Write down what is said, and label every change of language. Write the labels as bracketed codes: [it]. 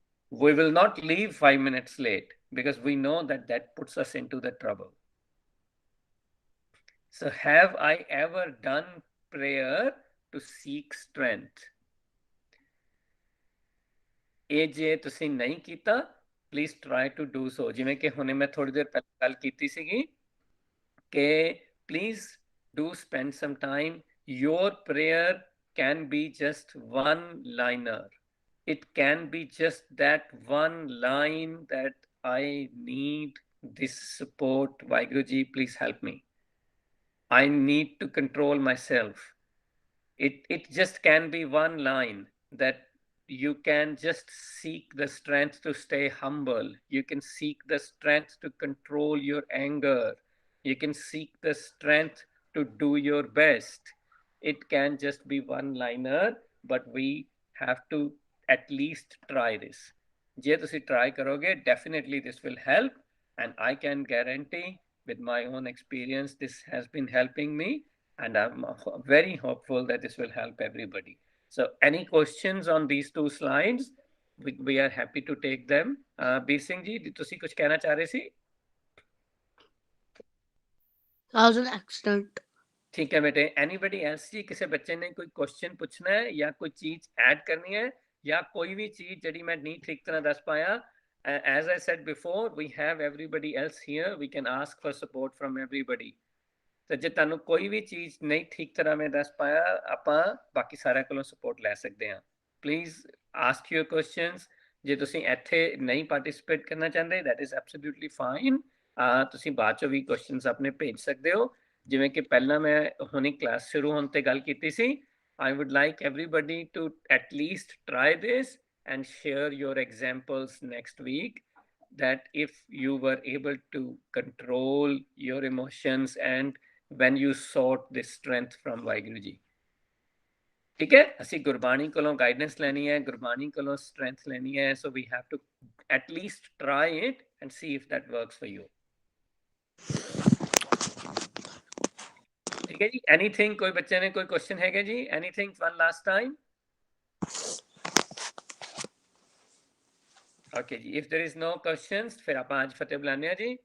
[en] We will not leave 5 minutes late because we know that that puts us into the trouble. So have I ever done prayer to seek strength? [pa] ਇਹ ਜੇ ਤੁਸੀਂ ਨਹੀਂ ਕੀਤਾ, [en] please try to do so. [pa] ਜਿਵੇਂ ਕਿ ਹੁਣੇ ਮੈਂ ਥੋੜੀ ਦੇਰ ਪਹਿਲਾਂ ਗੱਲ ਕੀਤੀ ਸੀਗੀ ਕਿ [en] please do spend some time. Your prayer can be just one liner. It can be just that one line that I need this support. Vaiguruji, please help me. I need to control myself. It just can be one line that you can just seek the strength to stay humble. You can seek the strength to control your anger. You can seek the strength to do your best. It can just be one liner, but we have to at least try this. [pa] ਜੇ ਤੁਸੀਂ try ਕਰੋਗੇ, [en] definitely this will help, and I can guarantee with my own experience this has been helping me, and I'm very hopeful that this will help everybody. So any questions on these two slides? We are happy to take them. [pa] Bir Singh ji, ਤੁਸੀਂ ਕੁਝ ਕਹਿਣਾ ਚਾਹ ਰਹੇ ਸੀ? [en] That was an accident. [hi] ठीक है बेटे. Anybody else जी, किसी बच्चे ने कोई क्वेश्चन पूछना है या कोई चीज ऐड करनी है या कोई भी चीज जड़ी मैं नहीं ठीक तरह दस पाया? [en] As I said before, we have everybody else here. We can ask for support from everybody. [pa] तो जे ਤੁਹਾਨੂੰ ਕੋਈ ਵੀ ਚੀਜ਼ ਨਹੀਂ ਠੀਕ ਤਰ੍ਹਾਂ ਮੈਂ ਦੱਸ ਪਾਇਆ, ਆਪਾਂ ਬਾਕੀ ਸਾਰਿਆਂ ਕੋਲੋਂ ਸਪੋਰਟ ਲੈ ਸਕਦੇ ਹਾਂ. [en] Please ask your questions. [pa] ਜੇ ਤੁਸੀਂ ਇੱਥੇ ਨਹੀਂ ਪਾਰਟਿਸਿਪੇਟ ਕਰਨਾ ਚਾਹੁੰਦੇ, [en] that is absolutely fine. [pa] ਤੁਸੀਂ ਬਾਅਦ ਚੋਂ ਵੀ ਕੁਐਸਚਨਸ ਆਪਣੇ ਭੇਜ ਸਕਦੇ ਹੋ. ਜਿਵੇਂ ਕਿ ਪਹਿਲਾਂ ਮੈਂ ਹੁਣੇ ਕਲਾਸ ਸ਼ੁਰੂ ਹੋਣ ਤੇ ਗੱਲ ਕੀਤੀ ਸੀ, [en] I would like everybody to at least try this and share your examples next week, that if you were able to control your emotions and when you sought this strength from Waheguru ji. [pa] ਠੀਕ ਹੈ, ਅਸੀਂ ਗੁਰਬਾਣੀ ਕੋਲੋਂ guidance ਲੈਣੀ ਹੈ, ਗੁਰਬਾਣੀ ਕੋਲੋਂ strength ਲੈਣੀ ਹੈ. [en] So we have to at least try it and see if that works for you. [hi] ठीक है जी. [en] Anything, [hi] कोई बच्चे ने कोई क्वेश्चन है क्या जी? [en] Anything one last time? Okay जी. If there is no questions, [hi] फिर आप आज फतेह बुलाने हैं जी.